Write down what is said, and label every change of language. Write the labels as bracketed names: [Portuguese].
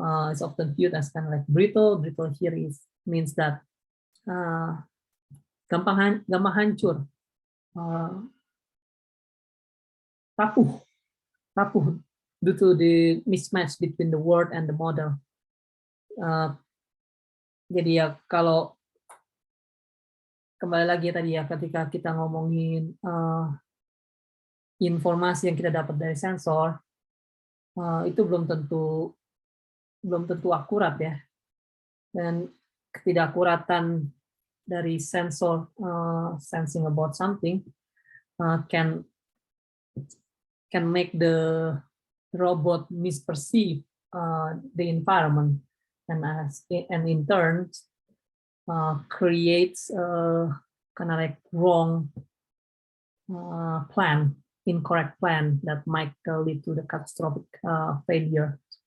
[English] It's often viewed as kind of like brittle. Brittle here means that [Indonesian] gampang hancur, rapuh [English] due to the mismatch between the word and the model. [Indonesian] Jadi ya, kalau kembali lagi tadi ya, ketika kita ngomongin informasi yang kita dapat dari sensor, itu belum tentu akurat ya. Dan ketidakakuratan dari sensor [English] sensing about something can make the robot misperceive the environment, and in turn creates kind of like wrong plan, incorrect plan that might lead to the catastrophic failure.